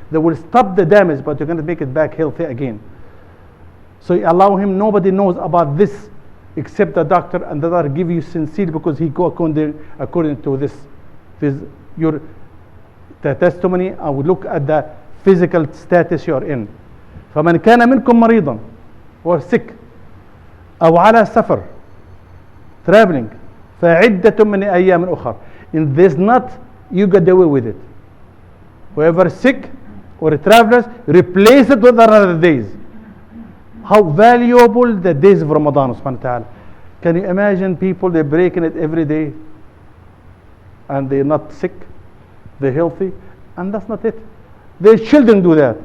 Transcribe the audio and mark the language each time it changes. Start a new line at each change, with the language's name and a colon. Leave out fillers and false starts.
English: They will stop the damage, but you're going to make it back healthy again. So you allow him, nobody knows about this except the doctor, and the doctor give you sincere because he go according to this your testimony. I would look at the physical status you're in.
Arabic: فمن كان منكم مريضا
English: or sick
Arabic: أو على سفر
English: traveling
Arabic: فعدة من أيام أخر.
English: And there's not, you get away with it. Whoever is sick or travelers, replace it with other days. How valuable the days of Ramadan, subhanahu wa ta'ala. Can you imagine people, they're breaking it every day and they're not sick, they're healthy, and that's not it. Their children do that.